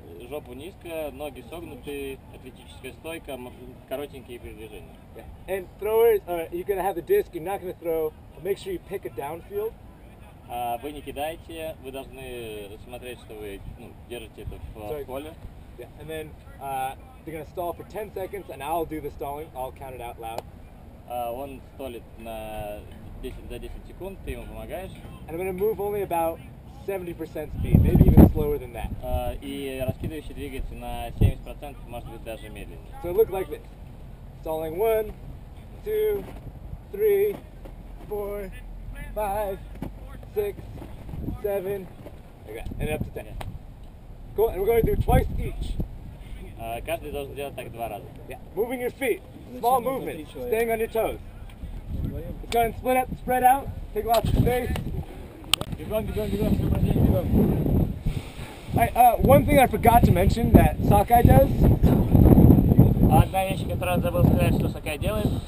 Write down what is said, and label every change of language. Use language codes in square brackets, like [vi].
[ru] Жопу низко, ноги согнуты, атлетическая стойка, коротенькие передвижения. [en] Yeah. And throwers, you're going to have the disc, you're not going to throw, but make sure you pick a downfield. [ru] Вы не кидаете, вы должны смотреть, что вы держите это в поле. [en] Yeah. And then they're going to stall for 10 seconds, and I'll do the stalling. I'll count it out loud. [ru] Он столит за 10 секунд, ты ему помогаешь. [en] And I'm going to move only about 70% speed, maybe even slower than that. [ru] И раскидывающий двигается на 70%, может быть даже медленнее. [en] So it looks like this. Stalling 1, 2, 3, 4, 5, 6, 7, like that, and up to 10. Cool, and we're going to do twice each. [ru] Каждый должен делать так 2 раза. [en] Yeah, moving your feet, small movement, staying on your toes. Let's go ahead and split up, spread out, take lots of space. Keep going. Alright, one thing I forgot to mention that Sakai does. [ru] Одна вещь, которую я забыл сказать, что Сакай делает,